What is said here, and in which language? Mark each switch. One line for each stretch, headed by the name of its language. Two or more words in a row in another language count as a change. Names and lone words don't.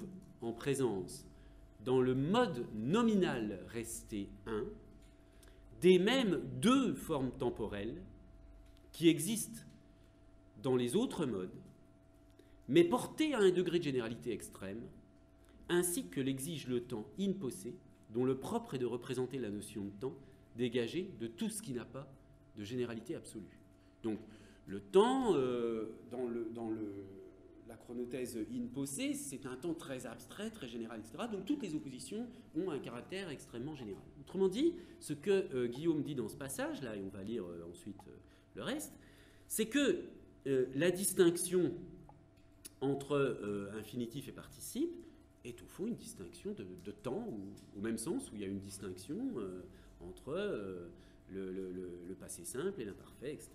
French: en présence, dans le mode nominal resté 1, des mêmes deux formes temporelles qui existent dans les autres modes, mais portées à un degré de généralité extrême, ainsi que l'exige le temps
Latin: in posse,
French: dont le propre est de représenter la notion de temps dégagée de tout ce qui n'a pas de généralité absolue. Donc, le temps, dans la chronothèse
Latin: in posse,
French: c'est un temps très abstrait, très général, etc. Donc, toutes les oppositions ont un caractère extrêmement général. Autrement dit, ce que Guillaume dit dans ce passage-là, et on va lire ensuite le reste, c'est que la distinction entre infinitif et participe est au fond une distinction de temps, au même sens où il y a une distinction entre le passé simple et l'imparfait, etc.